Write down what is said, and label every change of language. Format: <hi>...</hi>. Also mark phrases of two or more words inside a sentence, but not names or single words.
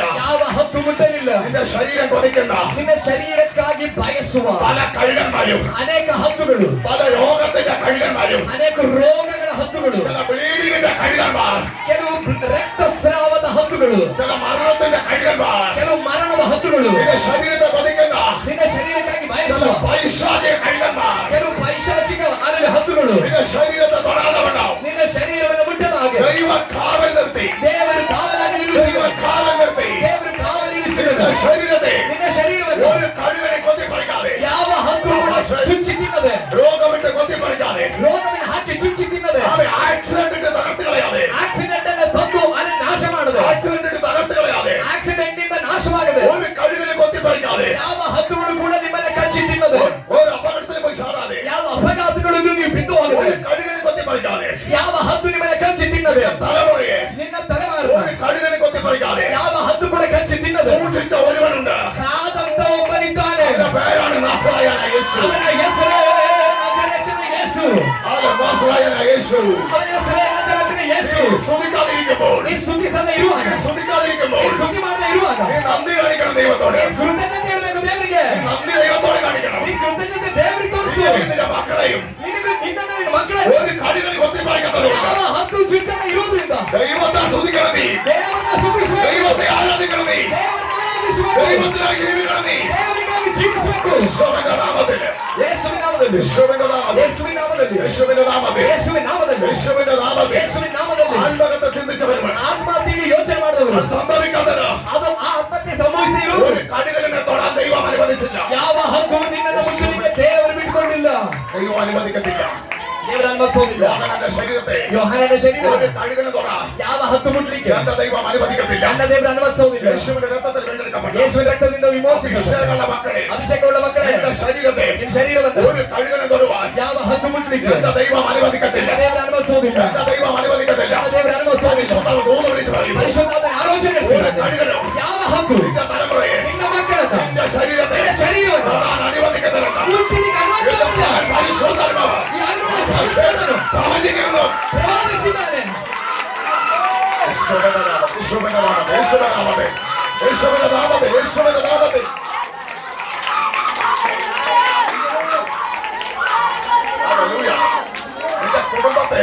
<kn>ಯಾವ ಹದ್ದು ಮುಟ್ಟಲಿಲ್ಲ.</kn> <ml>നിന്റെ ശരീരം കൊതിക്കുന്ന</ml> <kn>ನಿನ್ನ ಶರೀರಕ್ಕಾಗಿ ಬಯಸುವ</kn> <ml>പല കഴുകന്മാരും,</ml> <kn>ಅನೇಕ ಹದ್ದುಗಳು,</kn> <ml>പല രോഗത്തിന്റെ കഴുകന്മാരും,</ml> <kn>ಅನೇಕ ರೋಗಗಳ ಹದ್ದುಗಳು,</kn> <ml>ചില ബ്ലീഡിങ്ങിന്റെ കഴുകന്മാർ,</ml> <kn>ಕೆಲವು ರಕ್ತಸ್ರಾವದ ಹದ್ದುಗಳು,</kn> <ml>ചില മരണത്തിന്റെ കഴുകന്മാർ,</ml> <kn>ಕೆಲವು ಮರಣದ ಹದ್ದುಗಳು,</kn> <ml>നിന്റെ ശരീരത്തെ കൊതിക്കുന്ന</ml> <kn>ನಿನ್ನ ಶರೀರಕ್ಕಾಗಿ</kn> <ml>ചില</ml> <kn>ಬಯಸುವ</kn> <ml>പൈശാചിക കഴുകന്മാർ,</ml> <kn>ಕೆಲವು ಪೈಶಾಚಿಕ ಅರಳಿ ಹದ್ದುಗಳು</kn> <ml>നിന്റെ ശരീരത്തെ തൊടാതെ വേണം.</ml> <kn>ನಿನ್ನ ಶರೀರವನ್ನು ಮುಟ್ಟದ ಹಾಗೆ</kn> <ml>ദൈവ കാവൽ നിർത്തി,</ml> <kn>ದೇವರು ಕಾವಲಾಗಿ</kn> <ml>ദൈവ</ml> <kn>ನಿಲ್ಲಿಸಿದ,</kn> <ml>കാവൽ നിർത്തി</ml> <kn>ದೇವರು ಕಾವಲಿರಿಸಿದ</kn> <ml>നിന്റെ ശരീരത്തെ</ml> <kn>ನಿನ್ನ ಶರೀರವನ್ನು</kn> <ml>ഒരു കഴുകനെ കൊത്തിപ്പറിക്കാതെ,</ml> <kn>ಯಾವ ಹದ್ದು ಕೂಡ ಚುಚ್ಚಿ ತಿನ್ನದೆ,</kn> <ml>രോഗമിട്ട് കൊത്തിപ്പറിക്കാതെ,</ml> <kn>ರೋಗವನ್ನು ಹಾಕಿ ಚುಚ್ಚಿ ತಿನ್ನದೆ,</kn> <ml>ആക്സിഡന്റ് തകർത്ത് കളയാതെ,</ml> <kn>ಆಕ್ಸಿಡೆಂಟ್ ಅನ್ನು ತಂದು ಅದನ್ನು ನಾಶ ಮಾಡದೆ,</kn> <ml>ആക്സിഡന്റ് തകർത്ത് കളയാതെ,</ml> <kn>ಆಕ್ಸಿಡೆಂಟ್ ಇಂದ ನಾಶವಾಗದೆ,</kn> <ml>ഒരു കഴുകനെ കൊത്തിപ്പറിക്കാതെ,</ml> <kn>ಯಾವ ಹದ್ದುಗಳು ಕೂಡ ನಿಮ್ಮನ್ನ ಕಚ್ಚಿ ತಿನ್ನದೆ,</kn> <ml>ഒരു അപകടത്തിൽ പോയി ചാടാതെ,</ml> <kn>ಯಾವ ಅಪಘಾತಗಳನ್ನು ನೀವು ಬಿದ್ದು ಹೋಗದೆ,</kn> <ml>ഒരു കഴുകനെ കൊത്തിപ്പറിക്കാതെ,</ml> <kn>ಯಾವ ಹದ್ದು ನಿಮ್ಮನ್ನ ಕಚ್ಚಿ ತಿನ್ನದೆ,</kn> <ml>തലമുറയെ</ml> <kn>ನಿನ್ನ ತಲೆಮಾರು</kn> <ml>ഒരു കഴുകനെ കൊത്തിപ്പറിക്കാതെ</ml> <kn>ಯಾವ ಹದ್ದು ಕೂಡ ಕಚ್ಚಿ ತಿನ್ನದೆ</kn> <ml>സൂക്ഷിച്ച ഒരുവനുണ്ട്.</ml> <kn>ಕಾದಂತ ಒಬ್ಬನಿದ್ದಾನೆ.</kn> <ml>അവന്റെ പേരാണ് നസറായനായ യേശു.</ml> <kn>ಅವನ ಹೆಸರೇ ನಜರೇತಿನ ಯೇಸು.</kn> <ml>അവൻ നസറായനായ യേശു.</ml> <kn>ಅವನ ಹೆಸರೇ ನಜರೇತಿನ ಯೇಸು.</kn> <ml>സ്തുതിക്കാതിരിക്കുമ്പോൾ,</ml> <kn>ನೀ ಸುದ್ದಿಸದೆ ಇರುವಾಗ,</kn> <ml>സ്തുതിക്കാതിരിക്കുമ്പോൾ</ml> <kn>ನೀ ಸುದ್ದಿ ಮಾಡದೆ ಇರುವಾಗ</kn> <ml>നീ നന്ദി കാണിക്കണം ദൈവത്തോട്.</ml> <kn>ಕೃತಜ್ಞತೆ ಹೇಳಬೇಕು ದೇವರಿಗೆ.</kn> <ml>നീ നന്ദി ദൈവത്തോട് കാണിക്കണം.</ml> <kn>ನೀ ಕೃತಜ್ಞತೆ ದೇವರಿಗೆ ತೋರಿಸು.</kn> <ml>നിന്റെ മക്കളെയും</ml> <kn>ನಿನಗೆ ನಿನ್ನ ಮಕ್ಕಳ</kn> <ml>ഒരു കഴുകനെ കൊത്തിപ്പറിക്കാത്തതുകൊണ്ട്</ml> <kn>ಯಾವ ಹತ್ತು ಚುಚ್ಚನ ಇರುವುದರಿಂದ</kn> <ml>ദൈവത്തെ സ്തുതിക്കണം നീ,</ml> <kn>ದೇವರನ್ನ ಸ್ತುತಿಸಬೇಕು,</kn> <ml>ദൈവത്തെ ആരാധിക്കണം നീ,</ml> <kn>ದೇವರನ್ನ ಆರಾಧಿಸಬೇಕು,</kn> <ml>ദൈവത്തിനായി ജീവിക്കണം നീ.</ml> <kn>ದೇವರಿಗಾಗಿ ಜೀವಿಸಬೇಕು.</kn> <ml>യേശുവിന്റെ നാമത്തിൽ,</ml> <kn>ಯೇಸುವಿನ ನಾಮದಲ್ಲಿ,</kn> <ml>യേശുവിന്റെ നാമത്തിൽ,</ml> <kn>ಯೇಸುವಿನ ನಾಮದಲ್ಲಿ,</kn> <ml>യേശുവിന്റെ നാമത്തിൽ,</ml> <kn>ಯೇಸುವಿನ ನಾಮದಲ್ಲಿ,</kn> <ml>യേശുവിന്റെ നാമത്തിൽ</ml> <kn>ಯೇಸುವಿನ ನಾಮದಲ್ಲಿ</kn> <ml>ആത്മഹത്യ ചിന്തിച്ചവരുമാണ്.</ml> <kn>ಆತ್ಮಹತ್ಯೆಗೆ ಯೋಚನೆ ಮಾಡಿದವರು,</kn> <ml>അത് സംഭവിക്കാത്തത്</ml> <kn>ಅದು ಆ ಆತ್ಮಹತ್ಯೆ ಸಂಭವಿಸದೇ ಇರುವುದು.</kn> <ml>ഒരു കഴുകനെ തൊടാൻ ദൈവം അനുവദിച്ചില്ല.</ml> <kn>ಯಾವ ಹದ್ದು ನಿನ್ನನ್ನು ಮುಟ್ಟಲಿಕ್ಕೆ ದೇವರು ಬಿಟ್ಟುಕೊಂಡಿಲ್ಲ,</kn> <ml>ദൈവം അനുവദിക്കത്തില്ല.</ml> <kn>ದೇವರು ಅನುಮತಿಸೋದಿಲ್ಲ.</kn> <ml>യോഹന്നാന്റെ ശരീരത്തെ</ml> <kn>ಯೋಹಾನನ ಶರೀರ</kn> <ml>ഒരു കഴുകനെ തൊടാൻ</ml> <kn>ಯಾವ ಹದ್ದು ಮುಟ್ಟಲಿಕ್ಕೆ</kn> <ml>എന്റെ ദൈവം അനുവദിക്കത്തില്ല.</ml> <kn>ನನ್ನ ದೇವರು ಅನುಮತಿಸೋದಿಲ್ಲ.</kn> <ml>യേശുവിന്റെ രക്തത്തിൽ വീണ്ടെടുക്കപ്പെട്ട</ml> <kn>ಯೇಸುವಿನ ರಕ್ತದಿಂದ ವಿಮೋಚಿಸಿದ</kn> <ml>അഭിഷേകമുള്ള മക്കളെ,</ml> <kn>ಅಭಿಷೇಕವುಳ್ಳ ಮಕ್ಕಳೇ,</kn> <ml>എന്റെ ശരീരത്തെ</ml> <kn>ನಿಮ್ಮ ಶರೀರವನ್ನು</kn> <ml>ഒരു കഴുകനെ തൊടുവാൻ</ml> <kn>ಯಾವ ಹದ್ದು ಮುಟ್ಟಲಿಕ್ಕೆ</kn> <ml>എന്റെ ദൈവം അനുവദിക്കത്തില്ല.</ml> <kn>ನನ್ನ ದೇವರು ಅನುಮತಿಸೋದಿಲ್ಲ.</kn> <ml>എന്റെ ദൈവം അനുവദിക്കത്തില്ല.</ml> <kn>ನನ್ನ ದೇವರು ಅನುಮತಿಸೋದಿಲ್ಲ.</kn> <ml>പരിശുദ്ധാത്മാവ് ദൂത് വിളിച്ച് പറയുന്നു,</ml> <kn>ಪರಿಶುದ್ಧಾತ್ಮನ ಆಲೋಚನೆ</kn> <ml>ഒരു</ml> <kn>ಇರ್ತದೆ.</kn> <ml>കഴുകനോ</ml> <kn>ಯಾವ ಹದ್ದು</kn> <ml>നിന്റെ തലമുറയെ,</ml> <kn>ನಿನ್ನ ಮಕ್ಕಳನ್ನ,</kn> <ml>നിന്റെ ശരീരത്തെ</ml> <kn>ನಿನ್ನ ಶರೀರವನ್ನು</kn> <ml>തൊടാൻ അനുവദിക്കത്തില്ല.</ml> <kn>ಮುಟ್ಟಲಿಕ್ಕೆ ಅನುಮತಿಸೋದಿಲ್ಲ.</kn> <ml>പരിശുദ്ധാത്മാവ്</ml> <kn>ಈ ಅನುಮತಿ ಪರಿಶುದ್ಧನು</kn> <ml>പ്രവചിക്കുന്നു.</ml> <kn>ಪ್ರವಾದಿಸಿದ್ದಾನೆ.</kn> <ml>യേശുവിന്റെ നാമത്തിൽ, യേശുവിന്റെ നാമത്തിൽ, യേശുവിന്റെ നാമത്തിൽ, യേശുവിന്റെ നാമത്തിൽ, യേശുവിന്റെ നാമത്തിൽ. ഹല്ലേലൂയ. നിന്റെ കുടുംബത്തെ</ml>